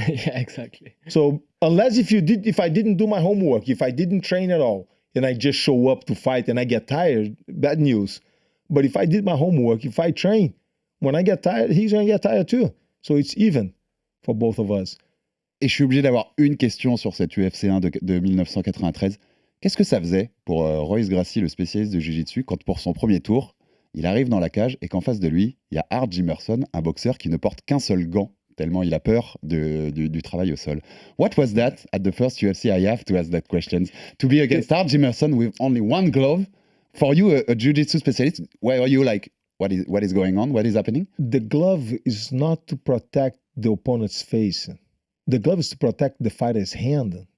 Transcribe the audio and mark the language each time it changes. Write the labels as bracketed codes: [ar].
[en] Yeah, exactly. So unless if I didn't do my homework, if I didn't train at all, and I just show up to fight and I get tired, bad news. But if I did my homework, if I train, when I get tired, he's gonna get tired too. So it's even for both of us. [fr] Et je suis obligé d'avoir une question sur cette UFC 1 de 1993. Qu'est-ce que ça faisait pour Royce Gracie, le spécialiste de Jiu-Jitsu, quand pour son premier tour, il arrive dans la cage et qu'en face de lui, il y a Art Jimerson, un boxeur qui ne porte qu'un seul gant, tellement il a peur du travail au sol. [en] What was that at the first UFC? I have to ask that question. To be against Art Jimerson with only one glove, for you, a jiu-jitsu specialist, where are you like, what is going on? What is happening? The glove is not to protect the opponent's face. The glove is to protect the fighter's hand.